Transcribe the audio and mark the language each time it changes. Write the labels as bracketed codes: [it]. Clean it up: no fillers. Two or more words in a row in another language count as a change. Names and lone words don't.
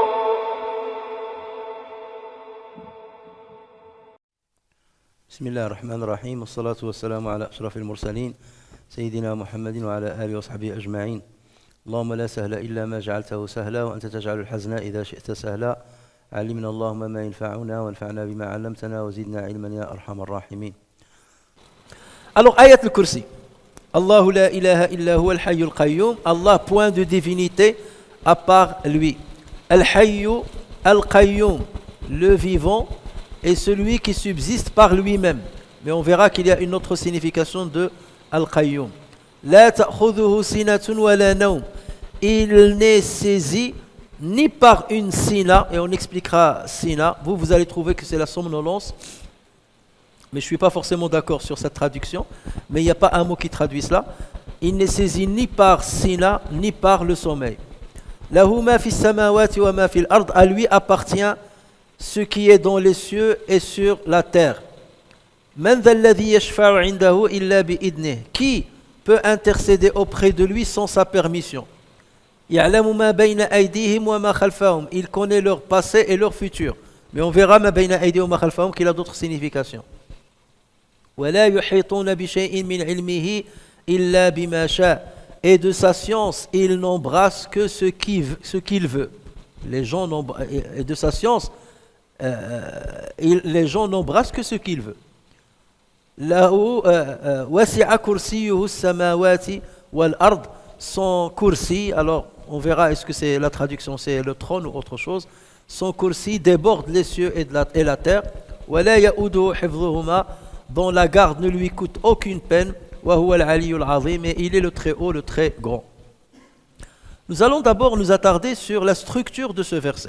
[ar] بسم الله الرحمن الرحيم والصلاة والسلام على أشرف المرسلين سيدنا محمد وعلى آله وصحبه أجمعين. اللهم لا سهل إلا ما جعلته سهلا وأنت تجعل الحزن إذا شئت سهلا. علمنا اللهم ما ينفعنا وانفعنا بما علمتنا وزدنا علما يا أرحم الراحمين. [fr] Alors, ayat al-Kursi. [ar] الله لا إله إلا هو الحي القيوم. [fr] Allah, point de divinité à part lui. [ar] الحي القيوم, [fr] le vivant est celui qui subsiste par lui-même. Mais on verra qu'il y a une autre signification de al-qayyum. [ar] لا تأخذه سنة ولا نوم. [fr] Il n'est saisi ni par une sina, et on expliquera sina. Vous allez trouver que c'est la somnolence. Mais je ne suis pas forcément d'accord sur cette traduction. Mais il n'y a pas un mot qui traduit cela. Il n'est saisi ni par sina, ni par le sommeil. [ar] له ما في السماوات وما في الأرض. [fr] À lui appartient ce qui est dans les cieux et sur la terre. [ar] من ذا الذي يشفع عنده إلا بإذنه. [fr] Qui peut intercéder auprès de lui sans sa permission? [ar] يعلم ما بين أيديهم وما خلفهم. [fr] Il connaît leur passé et leur futur. Mais on verra [ar] ما بين أيديهم وما خلفهم [fr] qu'il a d'autres significations. [ar] ولا يحيطون بشيء من علمه إلا بما شاء. [fr] Et de sa science, il n'embrasse que ce qu'il veut. Les gens et de sa science, les gens n'embrassent que ce qu'ils veulent. [ar] له وسع كرسيه السماوات والأرض. [fr] Son kursi, alors on verra est-ce que c'est la traduction, c'est le trône ou autre chose. Son kursi déborde les cieux et la terre. [ar] ولا يؤوده حفظهما. [fr] Dont la garde ne lui coûte aucune peine. [ar] وهو العلي العظيم. [fr] Et il est le très haut, le très grand. Nous allons d'abord nous attarder sur la structure de ce verset.